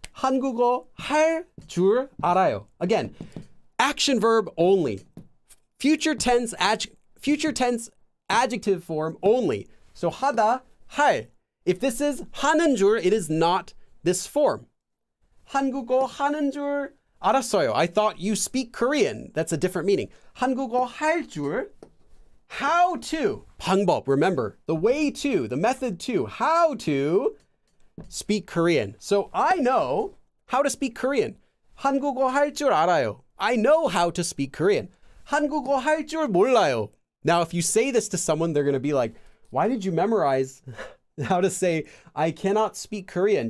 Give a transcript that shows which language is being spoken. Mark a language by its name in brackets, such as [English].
[Korean] 한국어 할 줄 알아요. [English] Again, action verb only. Future tense adjective form only. So 하다, 할. If this is 하는 줄, it is not this form. [Korean] 한국어 하는 줄 알았어요. [English] I thought you speak Korean. That's a different meaning. [Korean] 한국어 할 줄, [English] how to, [Korean] 방법. [English] Remember, the way to, the method to, how to speak Korean. So I know how to speak Korean. [Korean] 한국어 할 줄 알아요. [English] I know how to speak Korean. [Korean] 한국어 할 줄 몰라요. [English] Now, if you say this to someone, they're going to be like, why did you memorize how to say, I cannot speak Korean?